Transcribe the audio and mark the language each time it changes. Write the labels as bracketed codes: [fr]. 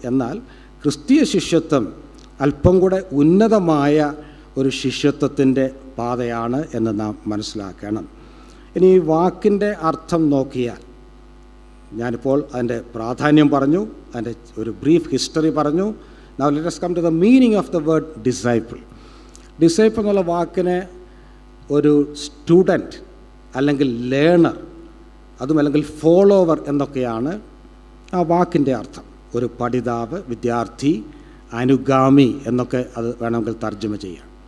[ml] എന്നാൽ ക്രിസ്തീയ ശിഷ്യത്വം അല്പം കൂടെ ഉന്നതമായ ഒരു ശിഷ്യത്വത്തിൻ്റെ പാതയാണ് എന്ന് നാം മനസ്സിലാക്കണം. ഇനി ഈ വാക്കിൻ്റെ അർത്ഥം നോക്കിയാൽ, ഞാനിപ്പോൾ അതിൻ്റെ പ്രാധാന്യം പറഞ്ഞു, അതിൻ്റെ ഒരു ബ്രീഫ് ഹിസ്റ്ററി പറഞ്ഞു. [en] Now let us come to the meaning of the word disciple. [ml] Disciple എന്നുള്ള വാക്കിന് ഒരു സ്റ്റുഡൻറ്റ് അല്ലെങ്കിൽ ലേണർ, അതുമല്ലെങ്കിൽ ഫോളോവർ എന്നൊക്കെയാണ് ആ വാക്കിൻ്റെ അർത്ഥം. ഒരു പഠിതാവ്, വിദ്യാർത്ഥി, അനുഗാമി എന്നൊക്കെ അത് വേണമെങ്കിൽ തർജ്ജമ ചെയ്യാം.